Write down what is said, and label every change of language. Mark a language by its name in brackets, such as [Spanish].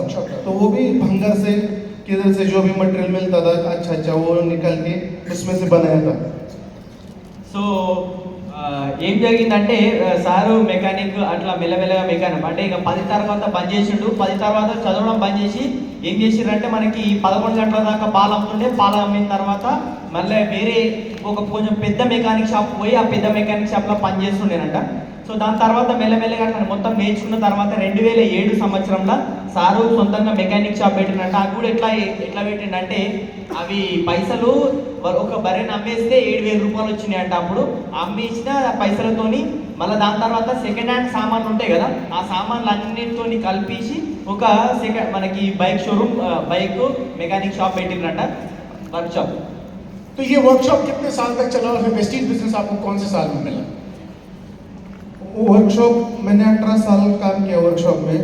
[Hindi] तो वो भी भंगर से किधर से जो भी मटेरियल मिलता था अच्छा वो निकाल के उसमें से बनाया था। [Telugu] సో ఏం జరిగిందంటే సారు మెకానిక్ అట్లా మెల్లమెల్లగా మెకానిక్ అంటే ఇక 10 తర్వాత బంద్ చేసిండు. 10 తర్వాత చదవడం బంద్ చేసి ఏం చేసిర్రంటే మనకి 11 గంటల దాకా పాలు అమ్ముతుండే. పాలు అమ్మిన తర్వాత మళ్ళీ వేరే కొంచెం పెద్ద మెకానిక్ షాప్ పోయి ఆ పెద్ద మెకానిక్ షాప్లో పని చేస్తుండేనంట. సో దాని తర్వాత మెల్లమెల్లగా అట్లా మొత్తం నేర్చుకున్న తర్వాత 2007 సంవత్సరంలో సారు సొంతంగా మెకానిక్ షాప్ పెట్టిండంట. అది కూడా ఎట్లా పెట్టిండంటే అవి పైసలు ఒక బర్రెని అమ్మేస్తే 7,000 రూపాయలు వచ్చినాయంట. అప్పుడు అమ్మేసిన పైసలతోని మళ్ళీ దాని తర్వాత సెకండ్ హ్యాండ్ సామాన్లు ఉంటాయి కదా, ఆ సామాన్లు అన్నిటితోని కలిపేసి ఒక మనకి bike showroom bike mechanic shop పెట్టిండ్రంట, workshop. [Hindi] तो ये वर्कशॉप कितने साल तक चला और फिर वेस्टीज बिजनेस आपको कौन से साल में मिला? वर्कशॉप मैंने 18 साल काम किया वर्कशॉप में।